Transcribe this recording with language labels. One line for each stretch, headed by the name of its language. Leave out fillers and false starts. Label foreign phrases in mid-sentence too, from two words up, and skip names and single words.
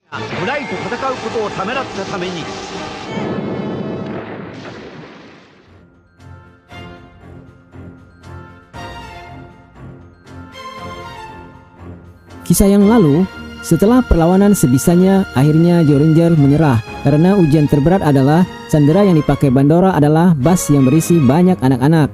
Japanese: Buraiと戦うことをためらったために。
Indonesian: Kisah yang lalu, setelah perlawanan sebisanya, akhirnya Zyuranger menyerah karena ujian terberat adalah sandera yang dipakai Bandora adalah bas yang berisi banyak anak-anak.